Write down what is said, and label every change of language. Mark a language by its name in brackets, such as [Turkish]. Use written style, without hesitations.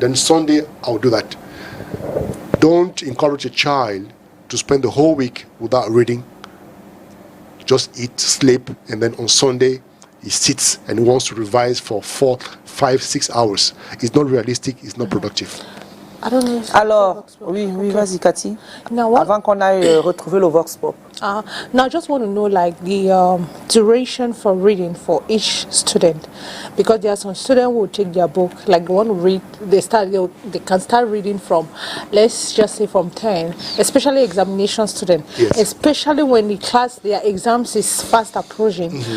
[English] Then Sunday, I'll do that. Don't encourage a child to spend the whole week without reading. Just eat, sleep, and then on Sunday, he sits and he wants to revise for 4, 5, 6 hours. It's not realistic, it's not productive. I don't know. [French] Alors, oui, vas-y, Cathy. Avant qu'on aille retrouver le Vox Pop. [English] Now, I just want to know, like, the duration for reading for each student, because there are some students who will take their book, like they want to read, they can start reading from, let's just say from 10, especially examination students, yes. Especially when the class, their exams is fast approaching.